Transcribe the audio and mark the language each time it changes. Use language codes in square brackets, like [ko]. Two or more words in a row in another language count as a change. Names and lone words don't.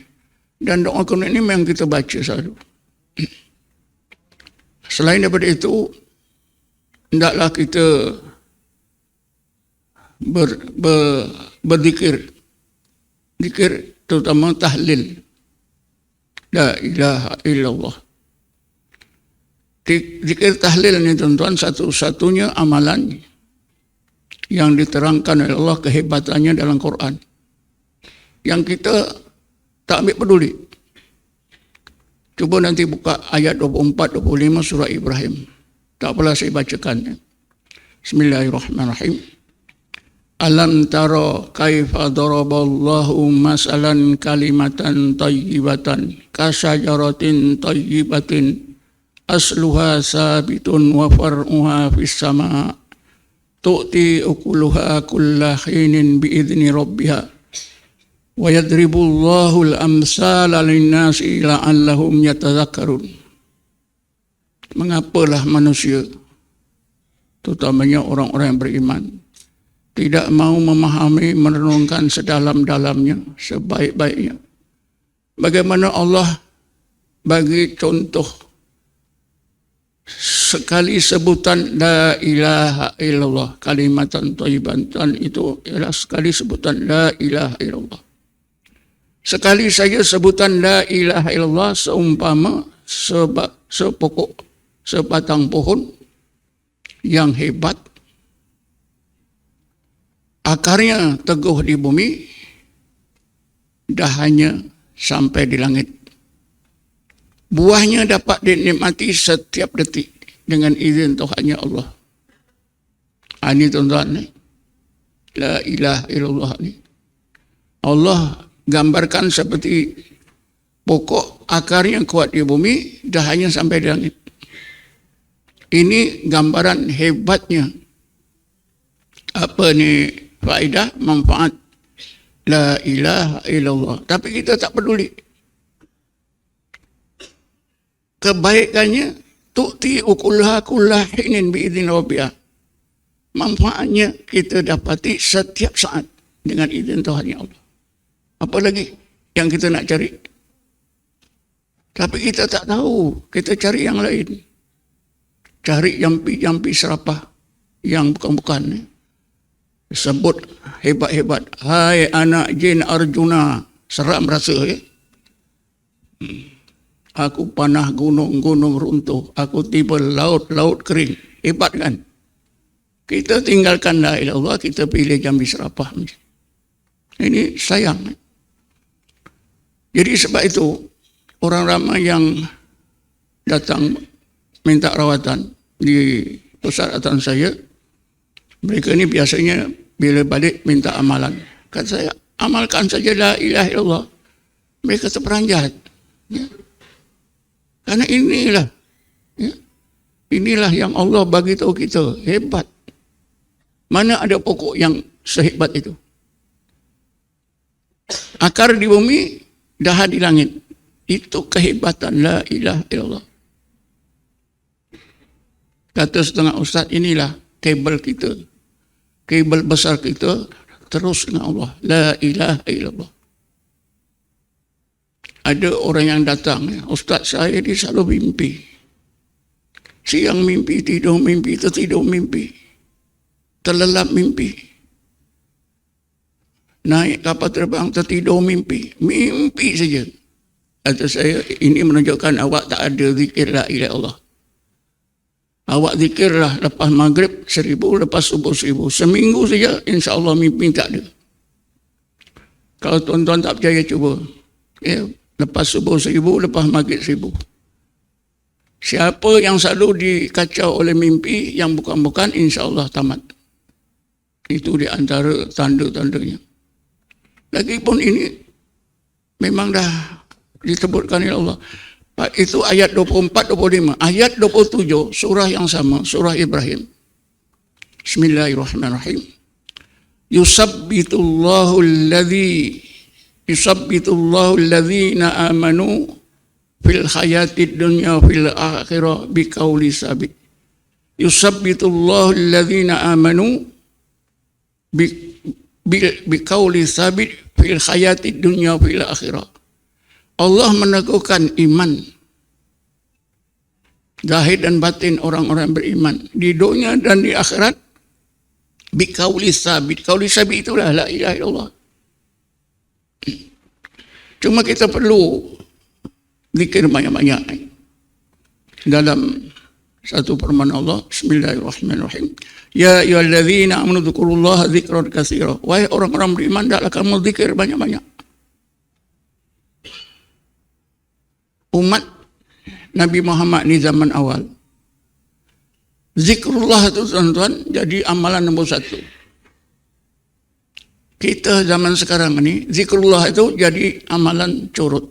[ms] Dan doa kunut ini memang kita baca selalu. Selain daripada itu, hendaklah kita berzikir. Zikir terutama tahlil. [ar] لا إله إلا الله. [ms] Zikir tahlil ni tuan-tuan satu-satunya amalan yang diterangkan oleh Allah kehebatannya dalam Quran. Yang kita tak ambil peduli. Cuba nanti buka ayat 24-25 surah Ibrahim. Tak apalah saya bacakan. Bismillahirrahmanirrahim. [ar] ألم تر كيف ضرب الله مثلا كلمة طيبة كشجرة طيبة أصلها ثابت وفرعها في السماء تؤتي أكلها كل حين بإذن ربها ويضرب الله الأمثال للناس لعلهم يتذكرون. [ms] Mengapalah manusia, terutamanya orang-orang yang beriman, tidak mau memahami, merenungkan sedalam-dalamnya, sebaik-baiknya. Bagaimana Allah bagi contoh sekali sebutan [ar] لا إله إلا الله, كلمة طيبة [ms] itu ialah sekali sebutan [ar] لا إله إلا الله. [ms] Sekali saja sebutan [ar] لا إله إلا الله [ms] seumpama sepokok, sebatang pohon yang hebat, akarnya teguh di bumi, dahannya sampai di langit. Buahnya dapat dinikmati setiap detik dengan izin Tuhannya Allah. Ini tuan-tuan, [ar] لا إله إلا الله ni. [ms] Allah gambarkan seperti pokok akarnya kuat di bumi, dahannya sampai di langit. Ini gambaran hebatnya apa ni faedah, manfaat [ar] لا إله إلا الله. [ms] Tapi kita tak peduli. [ar] Kebaikannya تؤتي أكلها كل حين بإذن ربها. [ms] Manfaatnya kita dapati setiap saat dengan izin Tuhan ya Allah. Apa lagi yang kita nak cari? Tapi kita tak tahu, kita cari yang lain. Cari jampi-jampi serapah yang bukan-bukan. Sebut hebat-hebat. Hai anak jin Arjuna. Seram rasa ya. Aku panah gunung-gunung runtuh. Aku tiba laut-laut kering. Hebat kan? Kita tinggalkan [ar] لا إله إلا الله, [ms] kita pilih jambi serapah. Ini sayang. Jadi sebab itu, orang ramai yang datang minta rawatan di pusat saya, mereka ni biasanya bila balik minta amalan. Kata saya, amalkan saja [ar] لا إله إلا الله. [ms] Mereka terperanjat. Ya. Karena inilah, ya, inilah yang Allah bagi tahu kita, hebat. Mana ada pokok yang sehebat itu? Akar di bumi, dahan di langit. Itu kehebatan [ar] لا إله إلا الله. [ms] Kata setengah ustaz, inilah kabel kita. Kabel besar kita terus dengan Allah. [ar] لا إله إلا الله. [ms] Ada orang yang datang, ustaz saya ni selalu mimpi. Siang mimpi, tidur mimpi, tertidur mimpi. Terlelap mimpi. Naik kapal terbang, tertidur mimpi. Mimpi saja. Kata saya, ini menunjukkan awak tak ada zikir [ar] لا إله إلا الله. [ms] Awak zikirlah lepas maghrib 1000, lepas subuh 1000. Seminggu saja, insya-Allah mimpi tak ada. Kalau tuan-tuan tak percaya, cuba. Ya, lepas subuh 1000, lepas maghrib 1000. Siapa yang selalu dikacau oleh mimpi yang bukan-bukan, insya-Allah tamat. Itu di antara tanda-tandanya. Lagipun ini memang dah disebutkan oleh Allah. Itu ayat 24-25. Ayat 27, surah yang sama, surah Ibrahim. Bismillahirrahmanirrahim. [ar] يثبت الله الذين آمنوا في الحياة الدنيا في الآخرة بالقول الثابت. يثبت الله الذين آمنوا بالقول الثابت في الحياة الدنيا في الآخرة. [ms] Allah meneguhkan iman zahir dan batin orang-orang beriman di dunia dan di akhirat [ar] بالقول الثابت. قول ثابت [ms] itulah [ar] لا إله إلا الله. [ms] Cuma kita perlu zikir banyak-banyak dalam satu firman Allah. [ar] Bismillahirrahmanirrahim. يا أيها الذين آمنوا اذكروا الله ذكرا كثيرا. [ms] Wahai orang-orang beriman, hendaklah kamu zikir banyak-banyak. Umat Nabi Muhammad ni zaman awal, zikrullah itu tuan-tuan jadi amalan nombor 1. Kita zaman sekarang ini, zikrullah itu jadi amalan curut.